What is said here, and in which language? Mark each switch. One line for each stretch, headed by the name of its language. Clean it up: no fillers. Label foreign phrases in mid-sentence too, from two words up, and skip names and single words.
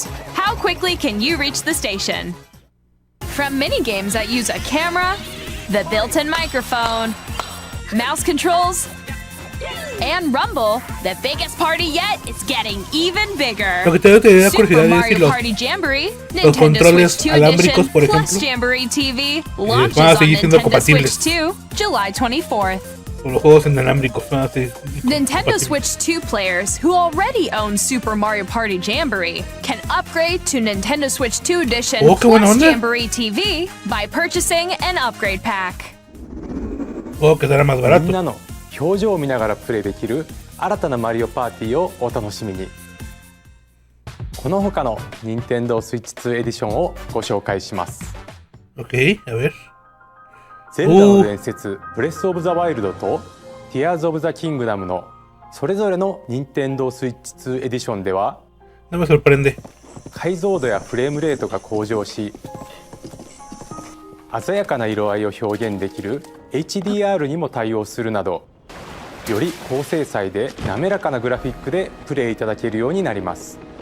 English: How quickly can you reach the station? From minigames that use a camera, the built-in microphone, mouse controls, and rumble, the biggest party yet is getting even bigger. Super Mario Party Jamboree, Nintendo Switch 2 Edition, plus Jamboree TV, launches on Nintendo Switch 2, July 24th.
Spanish: Los juegos inalámbricos.
English: Nintendo Switch 2 players who already own Super Mario Party Jamboree can upgrade to Nintendo Switch 2 Edition plus Jamboree TV by purchasing an upgrade pack.
Spanish: Quedará más barato.
Japanese: みんなの表情を見ながらプレイできる新たなマリオパーティーをお楽しみに。この他の Nintendo Switch 2 エディションをご紹介します。
Spanish: Okay, a ver.
Japanese: ゼルダの伝説ブレスオブザワイルドとティアーズオブザキングダムのそれぞれの Nintendo Switch 2 エディションでは解像度やフレームレートが向上し鮮やかな色合いを表現できる HDR にも対応するなどより高精細で滑らかなグラフィックでプレイいただけるようになります。